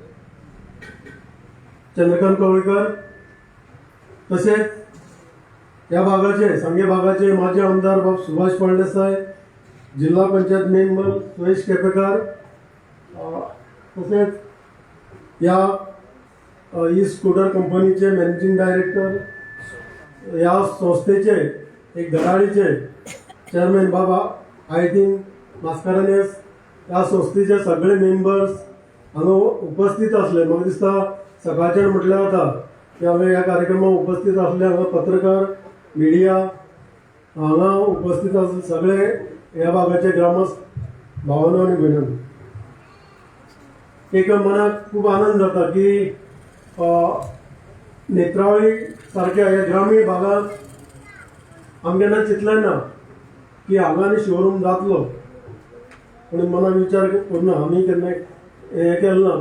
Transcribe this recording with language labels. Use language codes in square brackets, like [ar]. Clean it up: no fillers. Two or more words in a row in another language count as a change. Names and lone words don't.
[mr] चंद्रकांत कवळेकर, तसेच या भागाचे सांगे भागाचे माजी आमदार सुभाष पांडेसाहेब, जिल्हा पंचायत मेंबर सुरेश केपेकर, तसेच या [en] e scooter [mr] कंपनीचे [en] managing director, [mr] या संस्थेचे एक धडाडीचे चेअरमॅन बाबा आयटीन मास्कारानेस, या संस्थेचे सगळे मेंबर्स हांगा उपस्थित असले. [kok] म्हाका दिसता सकाळच्यान म्हटलें वता की हांवें ह्या कार्यक्रमाक उपस्थित आसले. हांगा पत्रकार, मिडिया हांगा उपस्थित आसले सगळे ह्या भागाचे ग्रामस्थ भावांनो आनी भयणांनो, एक मनाक खूब आनंद जाता की नेत्रावळी सारख्या ह्या ग्रामीण भागात आमी केन्ना चिंतलें ना की हांगा आनी शोरूम जातलो, पूण मनाक विचार करूना आमी केन्ना हें केलें ना.